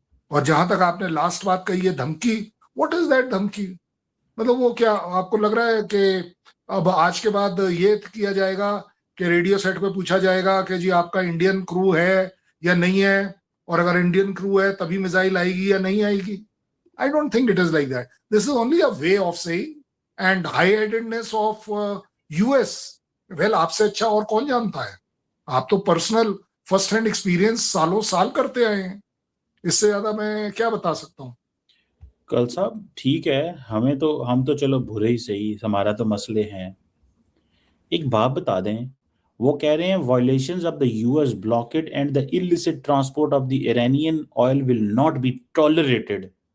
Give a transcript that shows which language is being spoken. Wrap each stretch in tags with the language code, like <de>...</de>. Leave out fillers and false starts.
<hi>और जहां तक आपने लास्ट बात कही है धमकी,</hi> <en>what is that</en> <hi>धमकी? मतलब वो क्या आपको लग रहा है कि अब आज के बाद ये किया जाएगा कि रेडियो सेट पे पूछा जाएगा कि जी आपका इंडियन क्रू है या नहीं है, और अगर इंडियन क्रू है तभी मिसाइल आएगी या नहीं आएगी?</hi> <en>I don't think it is like that. This is only a way of saying, and high-headedness of US. Well,</en> <hi>आपसे अच्छा और कौन जानता है? आप तो पर्सनल फर्स्ट हैंड एक्सपीरियंस सालों साल करते आए हैं, इससे ज्यादा मैं क्या बता सकता हूँ? कर्नल साहब ठीक है, हम तो चलो बुरे ही सही, हमारा तो मसले हैं। एक बात बता दें, वो कह रहे हैं</hi> <en>Violations of the US blockade and the illicit transport of the Iranian oil will not be tolerated.</en>